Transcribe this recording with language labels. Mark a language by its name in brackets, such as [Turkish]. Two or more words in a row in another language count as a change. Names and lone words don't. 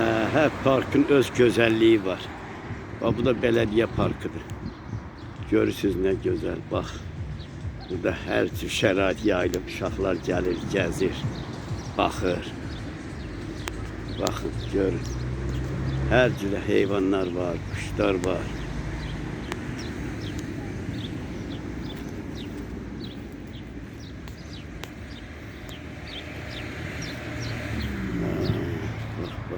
[Turkish] Her parkın öz güzelliği var. Bak, bu da belediye parkıdır. Görürsünüz ne güzel. Bak, burada her tür [Azerbaijani] şərait yayılıb. Uşaqlar gəlir, gəzir, baxır. Baxın, görün. Hər cürə heyvanlar var, kuşlar var. [Turkish] Bak, bak.